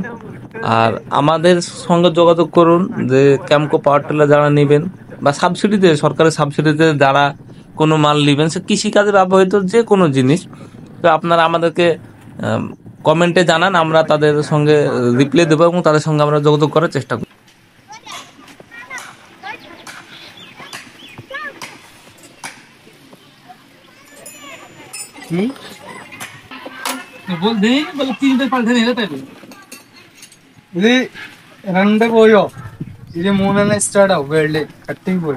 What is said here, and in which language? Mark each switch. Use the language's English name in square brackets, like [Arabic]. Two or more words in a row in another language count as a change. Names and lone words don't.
[Bangla] আর আমাদের সঙ্গে যোগাযোগ করুন, যে ক্যামকো [English] power tiller [Bangla] যারা নেবেন বা সাবসিডিতে, সরকারের সাবসিডিতে যারা কোনো মাল নেবেন, সে কৃষিকাজে ব্যবহৃত যে কোনো জিনিস, তো আপনারা আমাদেরকে কমেন্টে জানান, আমরা তাদের সঙ্গে রিপ্লাই দেবো এবং তাদের সঙ্গে আমরা যোগাযোগ করার চেষ্টা করি। [Malayalam] ഇത് രണ്ട് പോയോ? ഇത് മൂന്നെണ്ണം സ്റ്റാർട്ട് ആവും. [English] weld cutting [Malayalam] പോയോ?